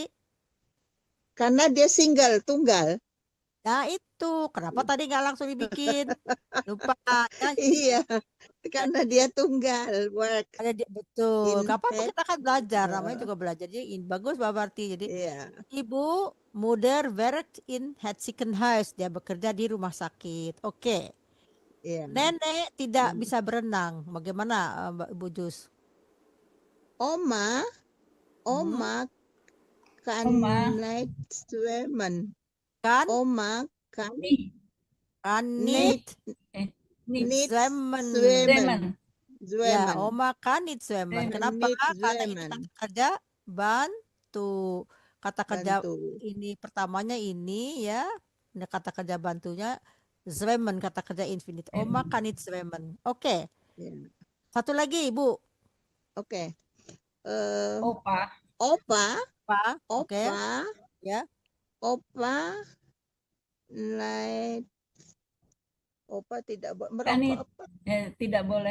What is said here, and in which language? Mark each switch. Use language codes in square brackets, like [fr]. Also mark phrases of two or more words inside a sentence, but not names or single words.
[id] Karena dia single, tunggal. Nah itu, kenapa tadi nggak langsung dibikin? Lupa. Ya, Iya, karena dia tunggal. Work. ada dia, betul. [nl] In [id] Gak apa-apa, [nl] het. [id] kita kan belajar, namanya juga belajar. Jadi bagus Mbak Barti. Jadi Iya. [nl] Ibu Moeder werkt in het ziekenhuis. [id] Dia bekerja di rumah sakit. Oke. Iya. Nenek tidak bisa berenang. Bagaimana Mbak Ibu Jus? [nl] Oma kan [id] Oma. [nl] niet zwemmen. Kan? Oma kan [id] Nih, [nl] Kan niet [id] nih. [nl] niet zwemmen. Zeman. [id] Ya, [nl] zwemmen. Oma kan niet zwemmen. Zwemmen, [id] Kenapa? [nl] niet [id] Karena ini [nl] zwemmen. [id] kata kerja bantu. Kata kerja Bantu. ini pertamanya ini ya. Nah, kata kerja bantunya zwemmen, kata kerja infinite. [nl] Oma kan niet zwemmen. [id] Oke. Ya. Satu lagi, Ibu. Oke. Opa. Opa, Oke. Ya. [nl] Opa light. [id] Opa tidak boleh [nl] Kan [id] merokok. Apa? tidak boleh.